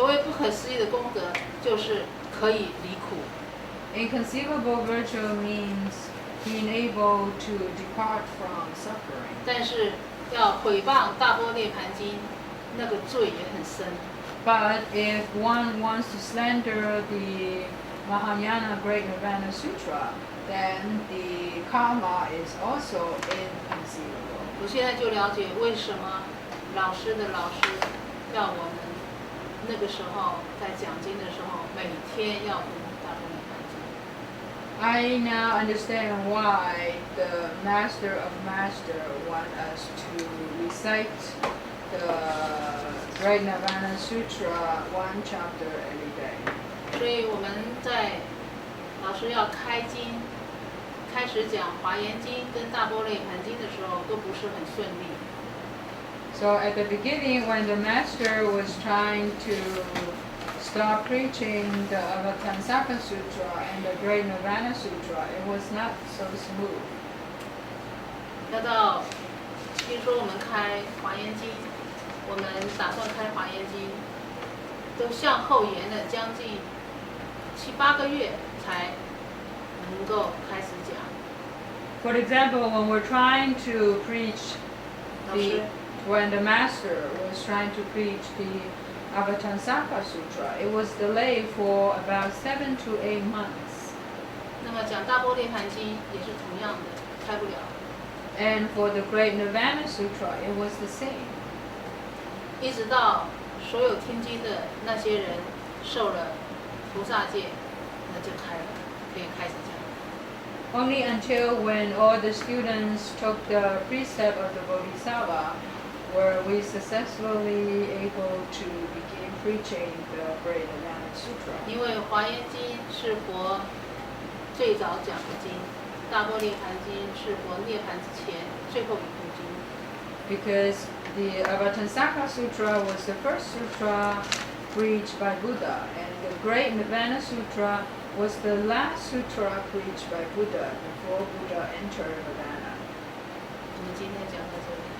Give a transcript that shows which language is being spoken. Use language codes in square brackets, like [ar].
[zh] 所谓不可思议的功德，就是可以离苦。 [en] Inconceivable virtue means being able to depart from suffering. [zh] 但是要毁谤大般涅盘经，那个罪也很深。 [en] But if one wants to slander the Mahayana Great Nirvana Sutra, then the karma is also inconceivable. [zh] 我现在就了解为什么老师的老师要我们那个时候在讲经的时候，每天要读大般涅盘经。 [en] I now understand why the Master of Master want us to recite the Great Nirvana Sutra 1 chapter every day. [zh] 所以我们在老师要开经、开始讲华严经跟大般涅盘经的时候，都不是很顺利。 [en] So at the beginning, when the Master was trying to start preaching the Avatamsaka Sutra and the Great Nirvana Sutra, it was not so smooth. [zh] 要到听说我们开华严经，我们打算开华严经，都向后延了将近7、8个月才能够开始讲。 [en] For example, when we're trying to preach [zh] 老师 [en] when the Master was trying to preach the Avatamsaka Sutra, it was delayed for about 7 to 8 months. [zh] 那么讲大般涅盘经也是同样的，开不了。 [en] And for the Great Nirvana Sutra, it was the same. [zh] 一直到所有听经的那些人受了菩萨戒，那就开了，可以开始讲。 [en] Only until when all the students took the precept of the Bodhisattva were we successfully able to begin preaching the Great Nirvana Sutra. [zh] 因为华严经是佛最早讲的经，大般涅盘经是佛涅盘之前最后一部经。 [en] Because the Avatamsaka Sutra was the first sutra preached by Buddha, and the Great Nirvana Sutra was the last sutra preached by Buddha before Buddha entered Nirvana. [zh] 我们今天讲到这里。